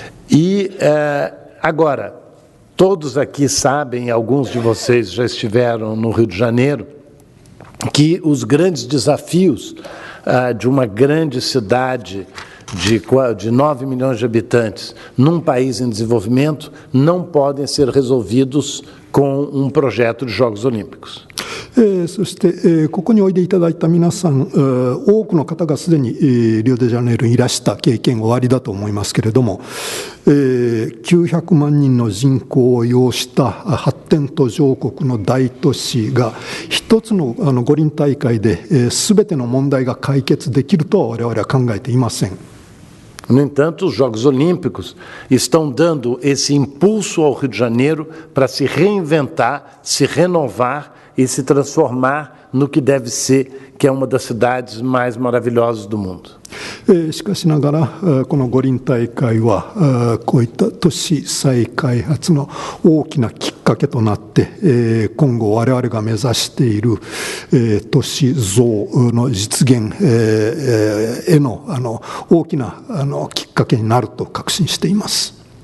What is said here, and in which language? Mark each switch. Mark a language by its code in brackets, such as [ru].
[pt] E agora, todos aqui sabem, alguns de vocês já estiveram no Rio de Janeiro, que os grandes desafios de uma grande cidade de 9 milhões de habitantes num país em desenvolvimento não podem ser resolvidos com um projeto de Jogos Olímpicos. [ja] そして、ここにおいでいただいた皆さん、多くの方がすでに、リオデジャネイロにいらした経験おありだと思いますけれども、900万人の人口を要した発展途上国の大都市が一つの五輪大会で全ての問題が解決できるとは我々は考えていません。 [pt] No entanto, os Jogos Olímpicos estão dando esse impulso ao Rio de Janeiro para se reinventar, se renovar e se transformar no que deve ser, que é uma das cidades mais maravilhosas do mundo. [ja] しかしながらこの五輪大会はこういった都市再開発の大きなきっかけとなって今後我々が目指している都市像の実現への大きなきっかけになると確信しています。